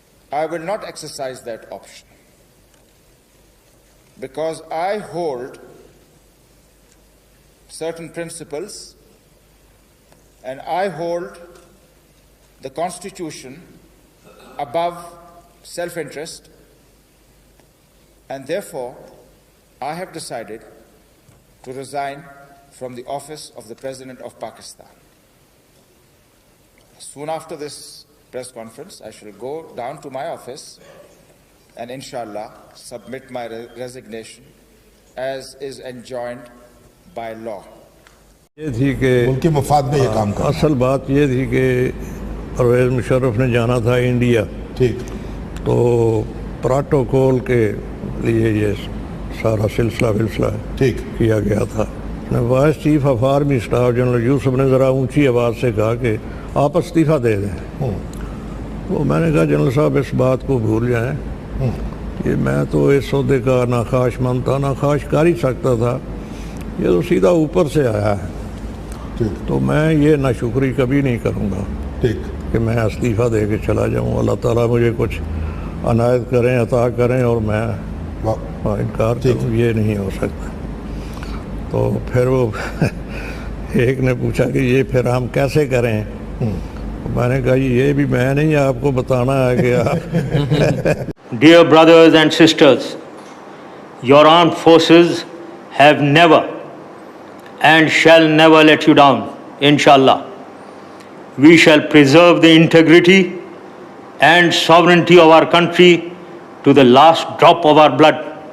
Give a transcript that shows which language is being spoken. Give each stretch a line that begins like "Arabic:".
English: I will not exercise that option because I hold certain principles and I hold the Constitution above self-interest, and therefore I have decided to resign from the office of the President of Pakistan. Soon after this press conference, I shall go down to my office and inshallah submit my resignation as is enjoined by law.
Urdu: یہ تھی کہ ملکی مفاد میں یہ کام کرنا. اصل بات یہ تھی کہ پرویز مشرف نے جانا تھا انڈیا. ٹھیک. تو پروٹوکول کے لیے یہ سارا سلسلہ ٹھیک کیا گیا تھا. Vice chief of army staff general یوسف نے ذرا اونچی آواز سے کہا کہ آپ استعفیٰ دے دیں. تو میں نے کہا جنرل صاحب اس بات کو بھول جائیں کہ میں تو اس عہدے کا نہ خواہش مند تھا نہ خواہش کر ہی سکتا تھا. یہ تو سیدھا اوپر سے آیا ہے. تو میں یہ ناشکری کبھی نہیں کروں گا کہ میں استعفیٰ دے کے چلا جاؤں. اللہ تعالیٰ مجھے کچھ عنایت کریں عطا کریں اور میں انکار کروں, یہ نہیں ہو سکتا. تو پھر وہ ایک نے پوچھا کہ یہ پھر ہم کیسے کریں. میں نے کہا یہ بھی میں نہیں آپ کو بتانا ہے کہ آپ.
English: Dear brothers and sisters, your armed forces have never and shall never let you down, inshallah. We shall preserve the integrity and sovereignty of our country to the last drop of our blood.